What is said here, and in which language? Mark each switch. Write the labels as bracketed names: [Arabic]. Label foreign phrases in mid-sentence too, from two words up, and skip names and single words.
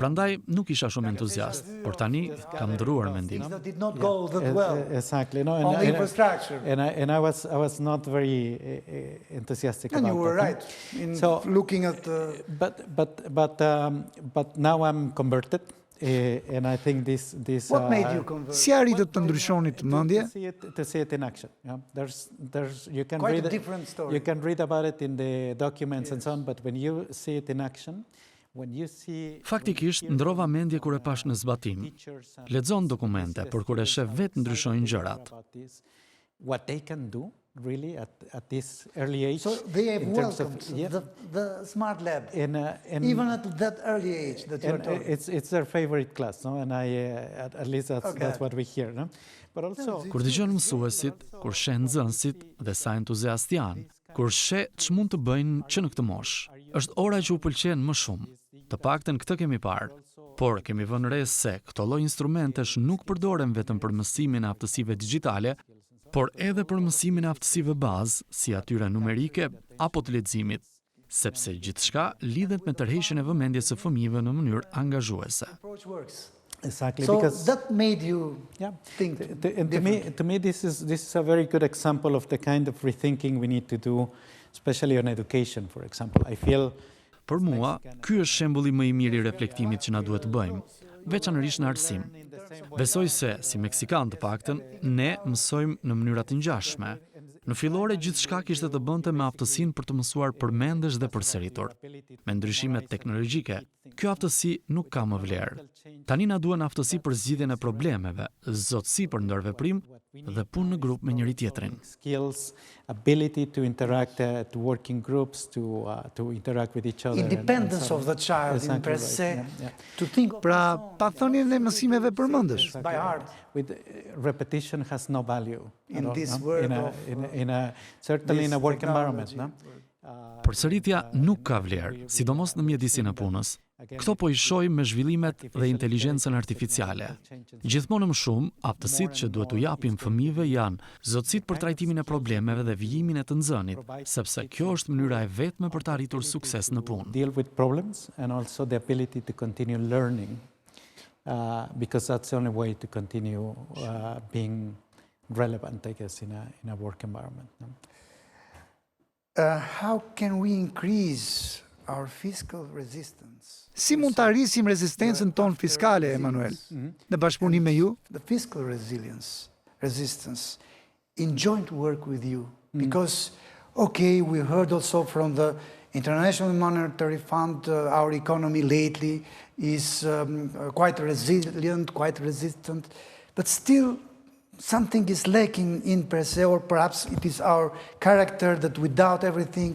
[Albanian] Prandaj nuk isha shumë entuziast, por tani kam ndrruar mendimin. [English] Things that did not go that well. Exactly. No, On the infrastructure. And I was not very enthusiastic And about you were that. right in So, looking at But now I'm converted, and I think this. what made you convert. [Albanian] Si arritët të ndryshonit mendje? [English] To see it in action. Yeah? There's you can Quite a read different story. You can read about it in the documents and so on, but when you see it in action, when you see [Albanian] Faktikisht, ndrova mendje kur e pash në zbatim. Lexon dokumente, por kur e sheh vetë ndryshojnë gjërat. [English] what they can do really at this early age. So they have in terms welcomed of, the smart lab, and even at that early age that you're and talking. it's their favorite class, no? And I at least that's what we hear, no? But also [Albanian] Kur dëgjon mësuesit, kur sheh nxënësit dhe sa entuziast janë, kur sheh ç'mund të bëjnë që në këtë moshë, është ora që u pëlqen më shumë. Të paktën këtë kemi parë, por kemi vënë re se këto lloj instrumentesh nuk përdoren vetëm për mësimin e aftësive digjitale, por edhe për mësimin e aftësive bazë, si atyre numerike apo të leximit, sepse gjithçka lidhet me tërheqjen e vëmendjes së fëmijëve në mënyrë angazhuese. [English] Approach works. exactly So because that made you think and to me this is a very good example of the kind of rethinking we need to do, especially on education, for example. I feel [Albanian] Për mua, ky është shembulli më i mirë i reflektimit që na duhet të bëjmë, veçanërisht në arsim. Besoj se, si meksikan të paktën, ne mësojmë në mënyra të ngjashme. Në fillore gjithçka kishte të bënte me aftësinë për të mësuar përmendesh dhe përsëritur. Me ndryshimet teknologjike, kjo aftësi nuk ka më vlerë. Tani na duhen aftësi për zgjidhjen e problemeve, zotësi për ndërveprim dhe punë në grup me njëri tjetrin. [English] skills, ability to interact, to work in groups, to interact with each other. independence of the child in Exactly per right, se, yeah. to think of [Albanian] Pra, pa thënien e mësimeve përmendesh. [English] by heart. With repetition has no value In at all, this no? world certainly in a work technology. environment, no? [Albanian] Përsëritja nuk ka vlerë, sidomos në mjedisin e punës. Këto po i shoh me zhvillimet dhe inteligjencën artificiale. Gjithmonë më shumë, aftësitë që duhet t'u japim fëmijëve janë zotësitë për trajtimin e problemeve dhe vijimin e të nxënit, sepse kjo është mënyra e vetme për të arritur sukses në punë. [English] Deal with problems and also the ability to continue learning, because that's the only way to continue being relevant, I guess, in a work environment. No? How can we increase our fiscal resistance? [Albanian] Si mund të arrisim rezistencën tonë fiskale, Emanuel? Në bashkëpunim me ju? [English] The fiscal resistance in joint work with you. Because, okay, we heard also from the International Monetary Fund, our economy lately is quite resilient, quite resistant, but still something is lacking in per se, or perhaps it is our character that we doubt everything.